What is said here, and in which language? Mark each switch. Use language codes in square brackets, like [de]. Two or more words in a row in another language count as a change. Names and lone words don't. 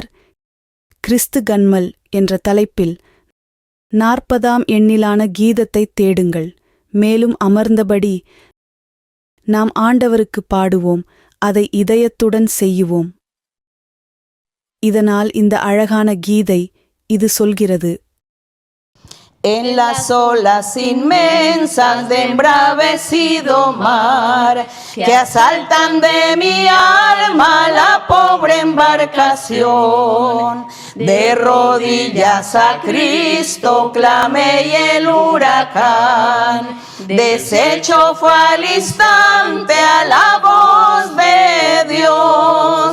[ta] கிறிஸ்து கன்மல் என்ற தலைப்பில் 40ஆம் எண்ணிலான கீதத்தை தேடுங்கள். மேலும் அமர்ந்தபடி நாம் ஆண்டவருக்கு பாடுவோம், அதை இதயத்துடன் செய்யுவோம். இதனால் இந்த அழகான கீதை இது சொல்கிறது: [es] En las olas inmensas de embravecido mar, que asaltan de mi alma la pobre embarcación, de rodillas a Cristo clamé y el huracán, deshecho fue al instante a la voz de Dios.